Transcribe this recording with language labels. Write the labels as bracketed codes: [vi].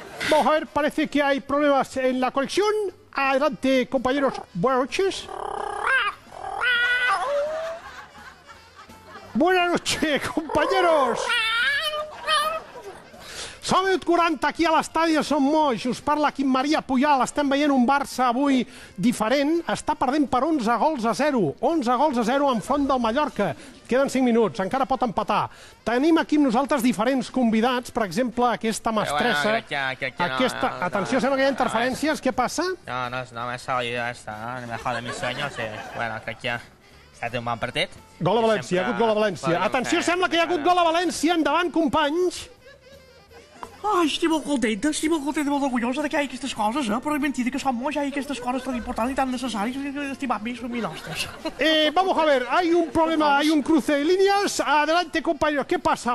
[es] Vamos a ver, parece que hay problemas en la conexión. Adelante, compañeros, buenas noches. Buenas noches, compañeros. [ca] Som minut 40 aquí a l'estadi de Som Moix. Us parla Quim Maria Puyal. Estem veient un Barça avui diferent. Està perdent per 11-0. 11-0 enfront del Mallorca. Queden 5 minuts, encara pot empatar. Tenim aquí amb nosaltres diferents convidats, per exemple, aquesta mestressa. Atenció, sembla que hi ha interferències. Què passa? [es] No me ha salido esta, el mejor de mis sueños. [ca] Bueno, crec que ha estat un bon partit. Gol a València, hi ha hagut gol a València. Atenció, sembla que hi ha hagut gol a València. Endavant, companys. Ai, estic molt contenta, molt orgullosa de que hi ha aquestes coses, però és mentida que som molts, hi ha aquestes coses tan importants i tan necessàries que estimam més som nostres. [es] Vamos a ver, hay un problema, hay un cruce de líneas. Adelante, compañeros, ¿qué pasa?